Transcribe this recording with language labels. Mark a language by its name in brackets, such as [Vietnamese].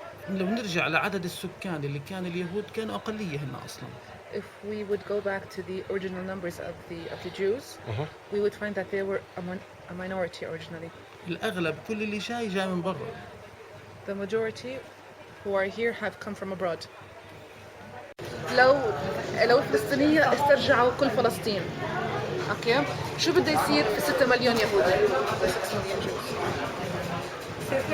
[Arabic] لو نرجع لعدد السكان اللي كان اليهود كانوا أقلية هنا أصلا. [English] If we would go back to the original numbers of the Jews, we would find that they were a minority originally. [Arabic] الأغلب كل اللي جاي من برا. [English] The majority who are here have come from abroad. [Arabic] لو الفلسطينية استرجعوا كل فلسطين. اوكي شو بده يصير في 6 مليون يهودي 6 مليون Jews